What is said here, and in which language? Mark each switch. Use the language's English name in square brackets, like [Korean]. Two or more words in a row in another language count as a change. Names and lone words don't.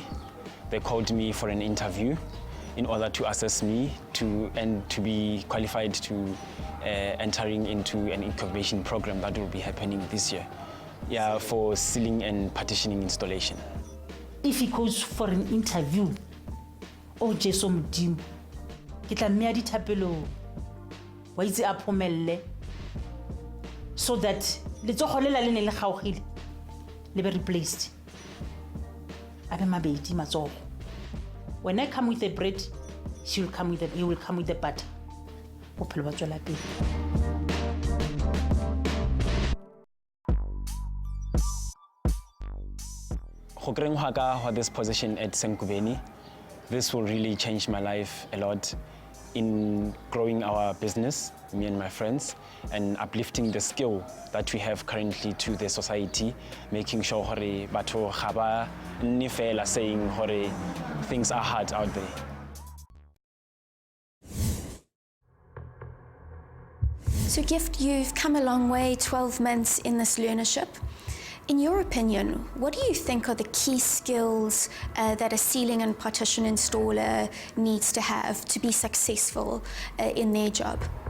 [English] They called me for an interview in order to assess me and to be qualified to entering into an incubation program that will be happening this year. Yeah, for ceiling and partitioning installation. If he goes for an interview, [Tswana] o Jesu Modimo, ke tla mmea dithapelo wa itse a phomelle [English] so that [Tswana] letsogo lela le ne le gaogile le be replaced. Abe mabedi matsogo. [English] When I come with the bread, he will come with the butter. [Tswana] Bophelo ba tswela pele. [English] For this position at San Gobain, this will really change my life a lot in growing our business, me and my friends, and uplifting the skill that we have currently to the society, making sure [Tswana] hore batho ga ba nne fela [English] saying hore things are hard out there. So Gift, you've come a long way, 12 months in this learnership. In your opinion, what do you think are the key skills that a ceiling and partition installer needs to have to be successful in their job?